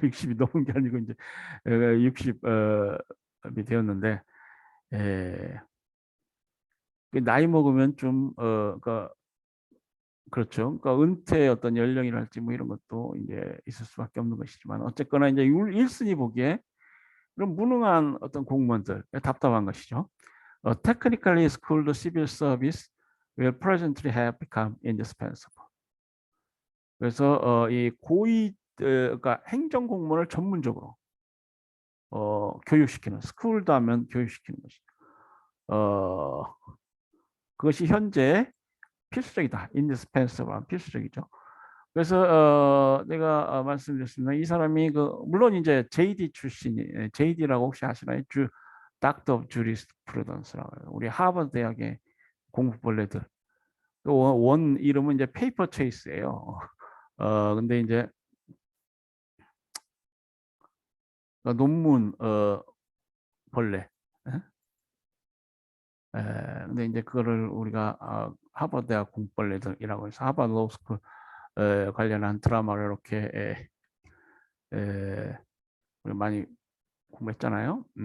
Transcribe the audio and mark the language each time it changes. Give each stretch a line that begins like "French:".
Korean: 60이 넘은 게 아니고 이제 60이 되었는데 나이 먹으면 좀 그렇죠. 그러니까 은퇴의 어떤 연령이랄지 뭐 이런 것도 이제 있을 수밖에 없는 것이지만 어쨌거나 이제 1순위 보기에 그런 무능한 어떤 공무원들 답답한 것이죠.
English: Technically schooled civil service will presently have become indispensable.
Korean: 그래서 이 고위 그러니까 행정 공무원을 전문적으로 교육시키는, 스쿨도 하면 교육시키는 것이. 그것이 현재 필수적이다. indispensable, 필수적이죠. 그래서 내가 말씀드렸습니다. 이 사람이 물론 이제 JD 출신이, JD라고 혹시 아시나요? Doctor of Jurisprudence라고 해요. 우리 하버드 대학의 공부벌레들. 원 이름은 이제 페이퍼 체이스예요. 근데 이제 논문 벌레. 근데 이제 그거를 우리가 하버드 대학 공부벌레들이라고 해서 하버드 로스쿨 관련한 드라마를 이렇게 우리 많이 공부했잖아요.